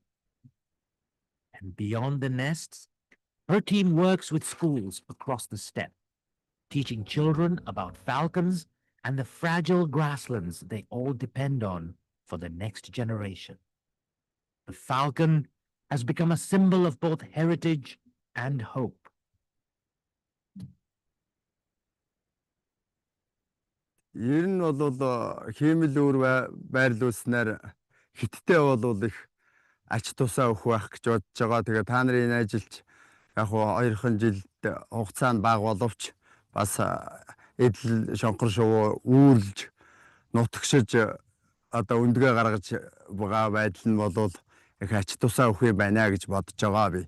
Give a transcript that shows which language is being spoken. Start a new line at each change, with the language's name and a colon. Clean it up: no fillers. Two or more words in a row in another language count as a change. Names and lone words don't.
English: And beyond the nests, her team works with schools across the steppe, teaching children about falcons and the fragile grasslands they all depend on for the next generation. The falcon has become a symbol of both heritage and hope.
Mongolian: Ер нь бол хиймэл байрлуулснаар хиттэй бол их ач тусаа өгөх байх гэж бодож байгаа. Тэгээ та нарын энэ ажилч яг хуу 2 жил хугацаанд бага боловч бас эдл шонхор шувуу үүрлж нутагшиж одоо өндгөө гаргаж байгаа байдал нь бол их ач тусаа өгөх юм байна гэж бодож байгаа би.